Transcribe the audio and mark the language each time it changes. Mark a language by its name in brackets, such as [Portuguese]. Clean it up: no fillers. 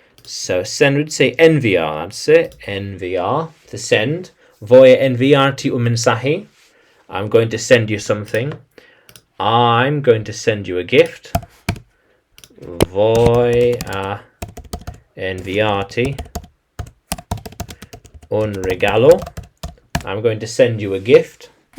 [English] So send would say enviar. That's it. Enviar. To send. [Spanish] Voy a enviarte un mensaje. [English] I'm going to send you something. I'm going to send you a gift. [Spanish] Voy a enviarte un regalo. [English] I'm going to send you a gift.